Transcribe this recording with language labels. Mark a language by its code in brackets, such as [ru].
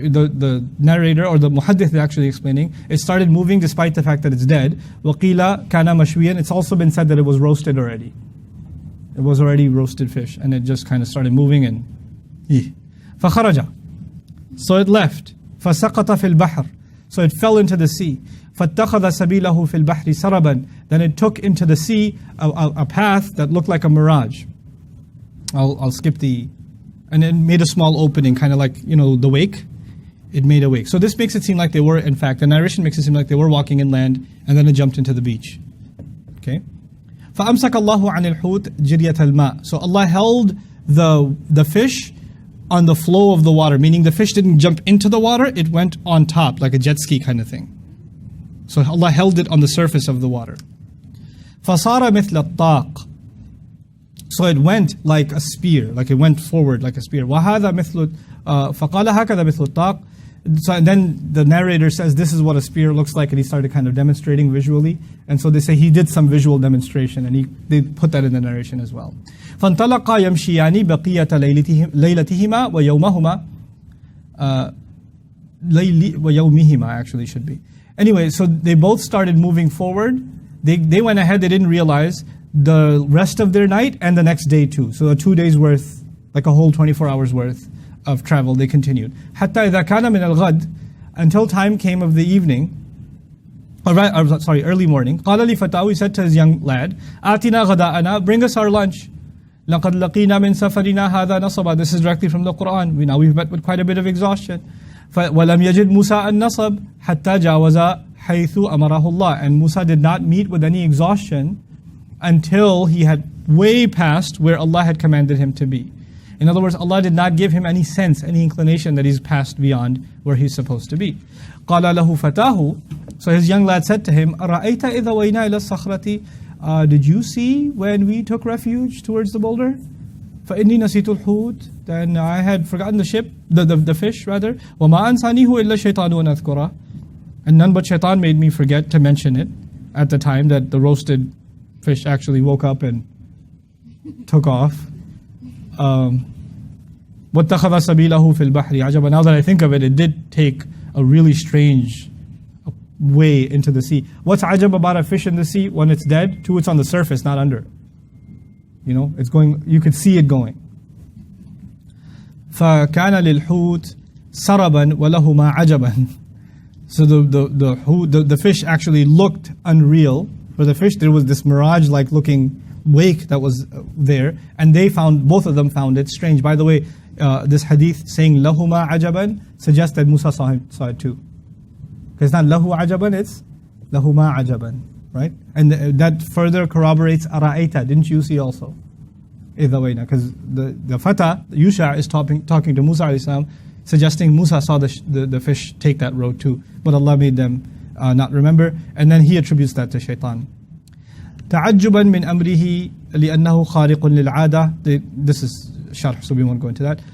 [en] The narrator or the muhaddith is actually explaining, it started moving despite the fact that it's dead. [ar] وقيل كان مشويا. [en] It's also been said that it was roasted already. It was already roasted fish and it just kind of started moving and فخرج. So it left. [ar] فسقط في البحر. [en] So it fell into the sea. [ar] فاتخذ سبيله في البحر سربا. [en] Then it took into the sea a path that looked like a mirage. I'll skip the... And it made a small opening, kind of like, the wake. It made a wake. So this makes it seem like they were, in fact, the narration makes it seem like they were walking inland, and then it jumped into the beach. [ar] Okay? فَأَمْسَكَ اللَّهُ عَنِ الْحُوتِ جِرْيَةَ الْمَاءِ. [en] So Allah held the fish on the flow of the water, meaning the fish didn't jump into the water, it went on top, like a jet ski kind of thing. So Allah held it on the surface of the water. [ar] فَصَارَ مِثْلَ الطَّاقِ. [en] So it went like a spear, like it went forward like a spear. [ar] وَهَذَا مِثْلُ فَقَالَ هَكَذَا مِثْلُ الطَّاقِ. [en] So and then the narrator says, this is what a spear looks like, and he started kind of demonstrating visually. And so they say he did some visual demonstration, and they put that in the narration as well. [ar] فَانْطَلَقَا يَمْشِيَانِ بَقِيَّةَ لَيْلَتِهِمَا وَيَوْمَهُمَا وَيَوْمِهِمَا [en] actually should be. Anyway, so they both started moving forward. They went ahead, they didn't realize the rest of their night and the next day too. So 2 days worth like a whole 24 hours worth of travel. They continued. [ar] حتى إذا كان من الغد, [en] until time came of the evening, early morning. [ar] قال لفتاه, [en] he said to his young lad, [ar] آتنا غداءنا, [en] bring us our lunch. [ar] لقد لقينا من سفرنا هذا نصبا. [en] This is directly from the Quran. We've met with quite a bit of exhaustion. [ar] ولم يجد موسى النصب حتى جاوز حيث أمره الله. [en] And Musa did not meet with any exhaustion until he had way past where Allah had commanded him to be. In other words, Allah did not give him any sense, any inclination that he's passed beyond where he's supposed to be. [ar] قال له فتاه, [en] so his young lad said to him, [ar] أرأيت إذا وينا إلى الصخرة, [en] did you see when we took refuge towards the boulder? [ar] فإني نسيت الحوت, [en] then I had forgotten the fish rather. [ar] وما أنسانيه إلا الشيطان أن أذكره, [en] and none but shaitan made me forget to mention it at the time that the roasted fish actually woke up and took off. [ar] واتخذ سبيله في البحر عجبا. [en] Now that I think of it, it did take a really strange way into the sea. What's ajab about a fish in the sea? When it's dead, two, it's on the surface, not under. You know, it's going, you could see it going. فكان للحوت سربا ولهما عجبا. So the fish actually looked unreal. For the fish, there was this mirage-like looking wake that was there, and both of them found it strange. By the way, this hadith saying lahuma ajaban suggests that Musa saw it too. Because it's not lahu ajaban, it's lahuma ajaban, right? And that further corroborates ara'aita, didn't you see also? Because the Fata, Yusha, is talking to Musa alayhi salam, suggesting Musa saw the fish take that road too. But Allah made them not remember, and then he attributes that to shaitan. [ar] تعجبا من أمره لأنه خارق للعادة. [en] This is sharh, so we won't go into that.